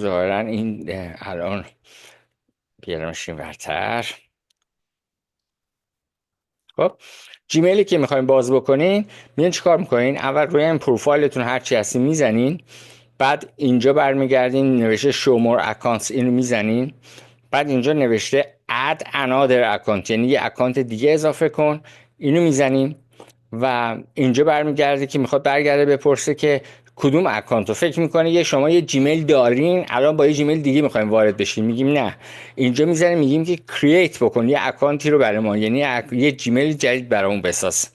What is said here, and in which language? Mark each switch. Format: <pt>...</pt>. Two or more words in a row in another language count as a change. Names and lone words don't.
<fa>ظاهرا این الان بیارمش این ورتر. خب جیمیلی که میخواین باز بکنین میان چیکار میکنین؟ اول روی این پروفایلتون هر چی هستی میزنین، بعد اینجا برمیگردین نوشته</fa> <en>show more accounts</en> <fa>اینو میزنین، بعد اینجا نوشته</fa> <en>add another account</en> <fa>یعنی یه اکانت دیگه اضافه کن، اینو میزنین و اینجا برمیگرده که میخواد برگرده بپرسه که کدوم اکانت رو فکر میکنه یه شما یه جیمیل دارین الان با یه جیمیل دیگه میخوایم وارد بشین، میگیم نه. اینجا میزنیم میگیم که کرییت بکن یه اکانتی رو برای ما، یعنی یه جیمیل جدید برامون بساز.</fa>